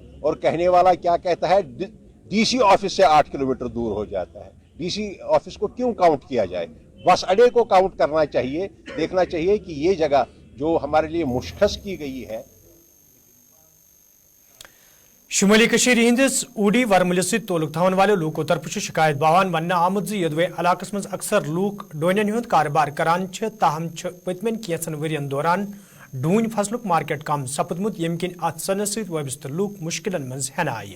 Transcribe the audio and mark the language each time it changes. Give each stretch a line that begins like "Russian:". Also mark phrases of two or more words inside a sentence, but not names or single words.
Hindi: और कहने वाला क्या कहता है, डीसी ऑफिस से 8 किलोमीटर दूर हो जाता है। डीसी ऑफिस को क्यों काउंट किया जाए, बस अड्डे को काउंट करना चाहिए। देखना चाहिए कि ये जगह जो हमारे लिए मुश्खस की गई है।
Kashmiri: शुमाली कशीर हिंदिस ऊडी वरमुल तोलुक थवन वाले लूकों तरफ शिकायत बावान वन आमद यदवे इलाकस मज अक्सर लूक डोनन हुंद कारोबार करान ताहम पतमन कैसन वरियन दौरान डून फसलुक मार्केट कम सपदमुत यम किन अत सनस सत वाबस्त लूक मुश्किलन मज हेन आय।